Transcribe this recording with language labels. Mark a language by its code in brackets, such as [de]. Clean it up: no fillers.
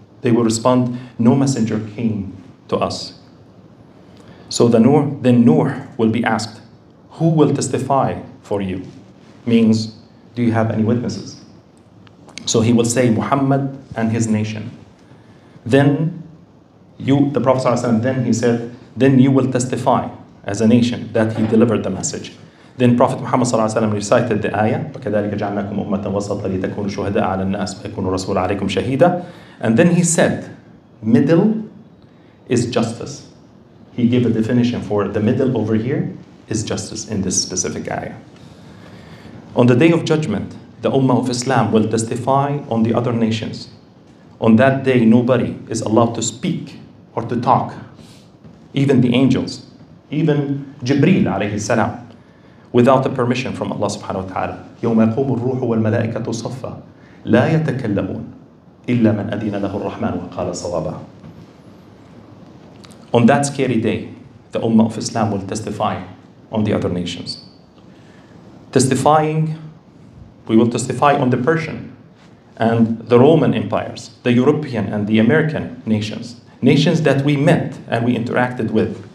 [en] They will respond, no messenger came to us. So then Nuh will be asked, who will testify for you? Means, do you have any witnesses? So he will say, Muhammad and his nation. Then the Prophet ﷺ, then he said, then you will testify as a nation that he delivered the message. Then Prophet Muhammad ﷺ recited the ayah, [ar] وَكَذَلِكَ جَعَلْنَاكُمْ أُمَّةً وَسَطًا لِتَكُونُوا شُهَدَاءَ عَلَى النَّاسِ وَيَكُونُ الرَّسُولُ عَلَيْكُمْ شَهِيدًا. [en] And then he said, middle is justice. He gave a definition for the middle over here is justice in this specific ayah. On the day of judgment, the Ummah of Islam will testify on the other nations On that day, nobody is allowed to speak or to talk. Even the angels, even Jibreel alayhi salam, without the permission from Allah subhanahu wa ta'ala. [ar] يوم يقوم الروح والملائكة صفا لا يتكلمون إلا من أذن له الرحمن وقال صوابا. [en] On that scary day, the Ummah of Islam will testify on the other nations. We will testify on the Persian and the Roman empires, the European and the American nations, nations that we met and we interacted with.